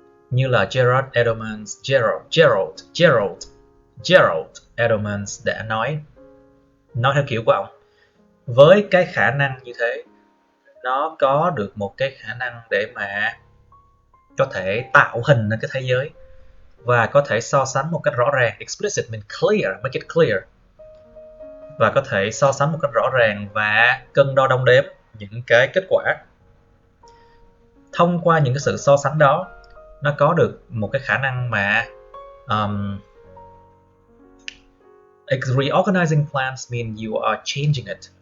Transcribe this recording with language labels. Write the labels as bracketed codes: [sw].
[vi] Như là Gerald Edelman đã nói theo kiểu của ông. Với cái khả năng như thế, nó có được một cái khả năng để mà có thể tạo hình lên cái thế giới và có thể so sánh một cách rõ ràng. [en] Explicit means clear, make it clear. [vi] Và có thể so sánh một cách rõ ràng và cân đo đong đếm những cái kết quả. Thông qua những cái sự so sánh đó, nó có được một cái khả năng mà [en] reorganizing plans mean you are changing it.